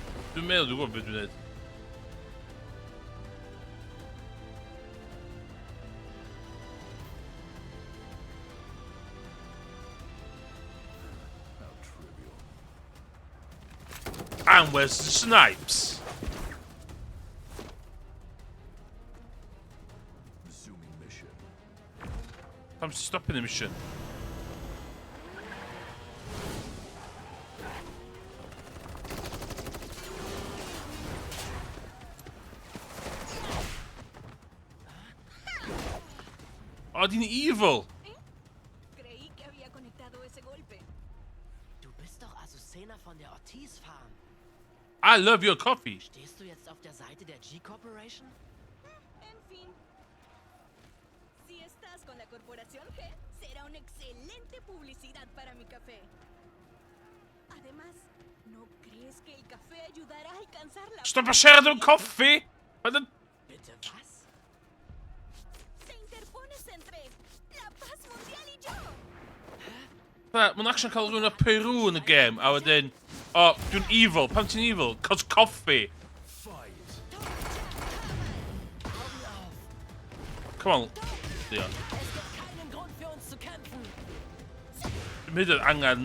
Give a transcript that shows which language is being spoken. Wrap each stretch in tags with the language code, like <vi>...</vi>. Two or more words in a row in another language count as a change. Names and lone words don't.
<cy>Dwi'n meddwl dwi'n gwybod beth dwi'n neud.</cy> <en>And where's the snipes? Resuming mission. I'm stopping the mission. Oh, die evil.</en> <es>Creí que había conectado ese golpe.</es> <de>Du bist doch Azucena von der Ortiz Farm.</de> <en>I love your coffee.</en> <de>Stehst du jetzt auf der Seite der G-Corporation?</de> <es>En fin. Si estás con la corporación G, será una excelente publicidad para mi café. Además, ¿no crees que el café ayudará a alcanzar la</es> <en>Stop a share of coffee. But then...</en> <de>Bitte was?</de> <es>Se interpones entre la paz mundial y yo.</es> <cy>Mae'n actually cael rhywun o Peru yn y game, a wedyn, oh, dwi'n evil, pam ti'n evil?</cy> <en>Cos coffee. Come on.</en> <cy>Diolch. Dwi'n mynd yn angen...</cy>